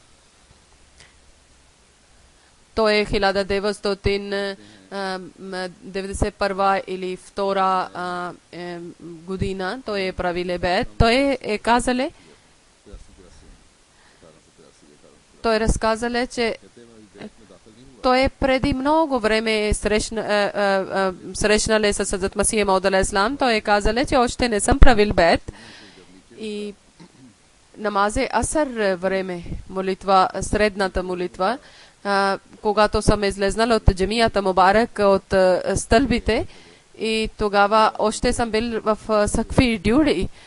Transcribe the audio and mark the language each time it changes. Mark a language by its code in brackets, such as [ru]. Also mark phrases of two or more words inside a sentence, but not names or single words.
[bg] Той е 1991 или 2 година. Той е правиле бед. Той е казале, той разказале, че той преди много време срещнале с Хазрат Масих Мауд [ar] عليه السلام. [bg] Той е казале, че още не съм правил бед. И намазе асър време, молитва, средната молитва, когато съм излезнал от джамията Мубарак, от стълбите, и тогава още съм бил в Сакфи Дюри,